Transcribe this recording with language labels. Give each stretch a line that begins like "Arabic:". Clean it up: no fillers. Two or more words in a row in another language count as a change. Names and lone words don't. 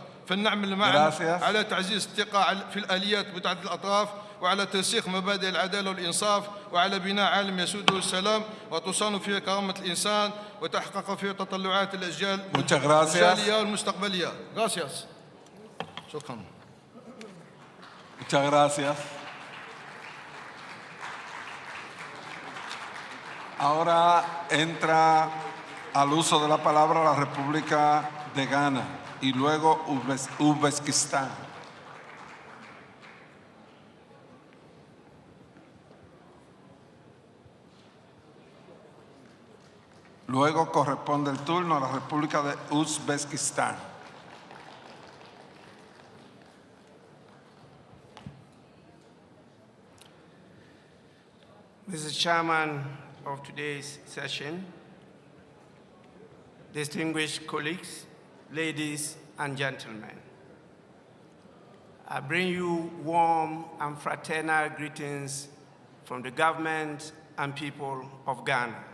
Arabic: فلنعمل معا على تعزيز الثقة في الآليات متعددة الأطراف، وعلى ترسيخ مبادئ العدالة والإنصاف، وعلى بناء عالم يسوده السلام وتصان فيه كرامة الإنسان وتحقق فيه تطلعات الأجيال الحالية والمستقبلية.
Spanish: Gracias. شكرا. Muchas gracias. Ahora entra al uso de la palabra la República de Ghana y luego Uzbekistán. Luego corresponde el turno a la República de Uzbekistán.
English: Mr. Chairman of today's session, distinguished colleagues, ladies and gentlemen, I bring you warm and fraternal greetings from the government and people of Ghana.